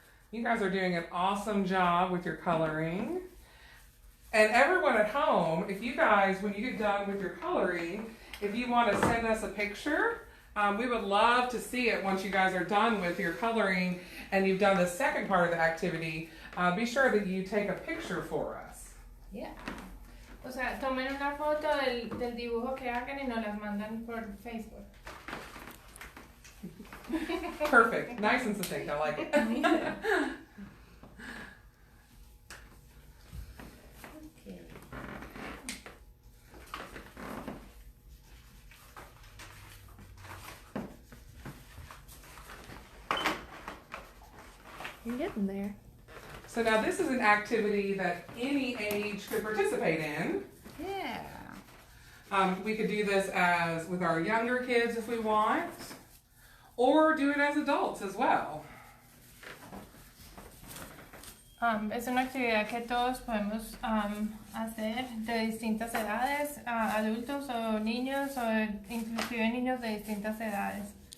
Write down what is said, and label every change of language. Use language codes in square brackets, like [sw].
[en] You guys are doing an awesome job with your coloring. And everyone at home, if you guys, when you get done with your coloring, if you want to send us a picture, we would love to see it once you guys are done with your coloring and you've done the second part of the activity. Be sure that you take a picture for us. Yeah. [es] O sea, tomen una foto del dibujo que hagan y nos las mandan por Facebook. [en] Perfect. Nice and succinct. I like it. Okay. You're getting there. So now this is an activity that any age could participate in. Yeah. We could do this as with our younger kids if we want, or do it as adults as well. [es] Es una actividad que todos podemos hacer de distintas edades, adultos o niños, o inclusive niños de distintas edades.